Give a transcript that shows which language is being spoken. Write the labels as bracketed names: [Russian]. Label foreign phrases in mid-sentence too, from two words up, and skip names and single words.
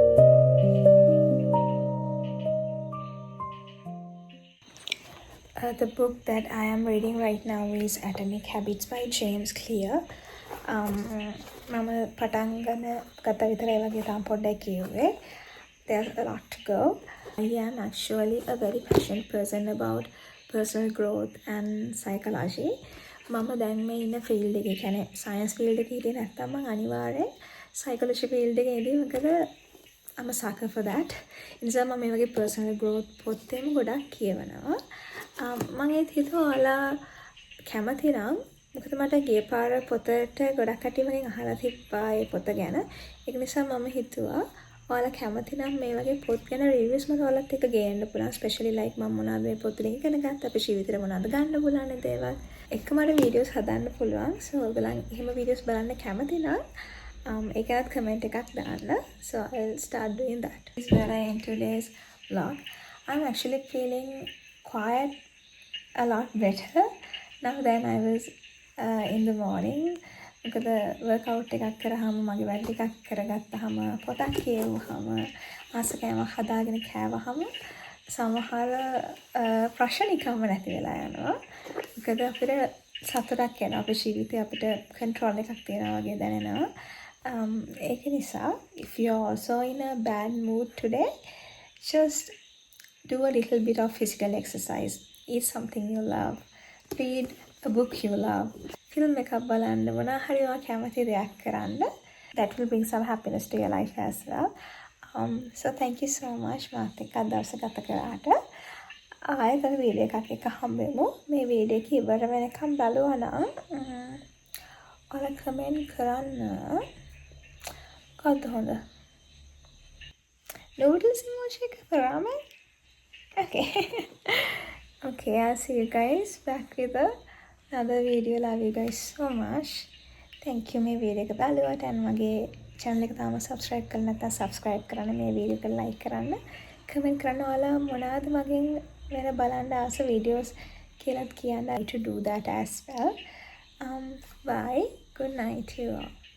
[English] The book that I am reading right now is Atomic Habits by James Clear. [Sinhala] මම පටන් ගත්ත විතරයි වගේ තාම පොඩ්ඩක් කියුවේ. [English] There's a lot to go. I am actually a very passionate person about personal growth and psychology. [Sinhala] මම දැන් මේ ඉන්න ෆීල්ඩ් එකේ කියන්නේ [English] science field [Sinhala] එකේ හිටියේ නැත්තම් මම අනිවාර්යෙන් සයිකොලොජි ෆීල්ඩ් එකේ ඉදී මොකද [English] I'm a sucker for that. [Sinhala] ඒ නිසා මම මේ වගේ [English] personal growth [Sinhala] පොතේම ගොඩක් කියවනවා. මම ඒත් හිතුවා ඔයාලා කැමති නම් මොකද මට ගිය පාර පොතට ගොඩක් කට්ටිය මගෙන් අහලා තිබ්බා ඒ පොත ගැන. ඒක නිසා මම හිතුවා ඔයාලා කැමති නම් මේ වගේ පොත් ගැන රිවිව්ස් මට ඔයාලත් එක්ක ගේන්න පුළුවන්. [English] specially like [Sinhala] මම මොනවද මේ පොත් වලින් ඉගෙන ගත්ත අපේ ජීවිතේට මොනවද ගන්න පුළුවන් දේවල්. එකම වීඩියෝස් හදන්න පුළුවන්. So ඔයගොල්ලන් එහෙම වීඩියෝස් බලන්න කැමති නම් ඒකත් කමෙන්ට් එකක් දාන්න. [English] So I'll start doing that. This is where I end today's vlog. I'm actually feeling quite a lot better now than I was in the morning. [Sinhala] මොකද workout එකක් කරාම මගේ වැඩ ටිකක් කරගත්තාම පොතක් කියවුවාම ආසකෑමක් හදාගෙන කෑවහම සමහර ප්‍රශ්න නිකම්ම නැති වෙලා යනවා. මොකද අපිට සතුටක් එනවා අපේ ජීවිතේ අපිට control එකක් තියනවා වගේ දැනෙනවා. ඒක නිසා [English] if you're also in a bad mood today, just do a little bit of physical exercise. Eat something you love. Read a book you love. [Sinhala] Film එකක් බලන්න මොනවා හරි ඔයා කැමති දෙයක් කරන්න. [English] That will bring some happiness to your life as well. So thank you so much [Sinhala] මාත් එක්ක දවස ගත කරාට. ආයෙත් වීඩියෝ එකක් එක්ක හම්බෙමු. මේ වීඩියෝ එක ඉවර වෙනකම් බලුවා නම් ඔයාලා කමෙන්ට් කරන්න. මොකක්ද හොඳ? [English] Noodles emoji [Sinhala] එක කරාම? [English] Okay. Okay, I'll see you guys back with another video. Love you guys so much. Thank you [Sinhala] මේ වීඩියෝ එක බලුවට and මගේ channel එක තාම subscribe කරලා නැත්නම් subscribe කරන්න, මේ වීඩියෝ එක like කරන්න, comment කරන්න ඔයාලා මොනවද මගෙන් වෙන බලන්න ආස videos කියලාත් කියන්න. [English] I to do that as well. Bye. Good night to you all.